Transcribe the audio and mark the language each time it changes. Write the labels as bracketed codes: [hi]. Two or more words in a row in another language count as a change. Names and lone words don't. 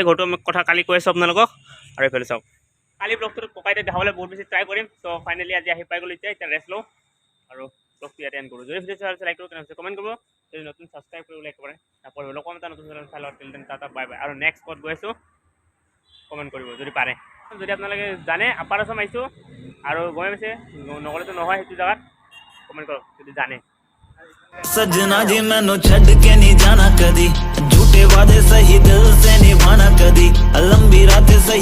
[as] ঘৰটো আমি কথা কালি কৈ আছোঁ আপোনালোকক আৰু এইফালে চাওক কালি ব্লগটোত ককাইদেউক দেখাবলৈ বহুত বেছি ট্ৰাই কৰিম চ' ফাইনেলি আজি আহি পাই গ'লোঁ এতিয়া ৰেষ্ট লওঁ আৰু ব্লগটো ইয়াতে এণ্ড কৰোঁ যদি ভিডিঅ' চাই লাইক কৰোঁ তেনেহ'লে কমেণ্ট কৰিব যদি নতুন ছাবস্ক্ৰাইব কৰিবলৈ একেবাৰে নপৰিব কম এটা নতুন চেনেল চাই লওক টাটা [en] bye bye [as] আৰু নেক্সট ক'ত গৈ আছোঁ কমেণ্ট কৰিব যদি পাৰে যদি আপোনালোকে জানে আপাৰ আছাম আহিছোঁ আৰু গৈ পাইছে নগ'লেতো নহয় সেইটো জেগাত কমেণ্ট কৰক যদি জানে [pa] ਸਜਣਾ ਜੀ ਮੈਨੂੰ ਛੱਡ ਕੇ ਨਹੀਂ ਜਾਣਾ ਕਦੀ ਝੂਠੇ ਵਾਦੇ ਸਹੀ ਦਿਲ ਸੇ ਨਿਭਾਣਾ ਕਦੀ ਲੰਬੀ ਰਾਤਾਂ ਸਹੀ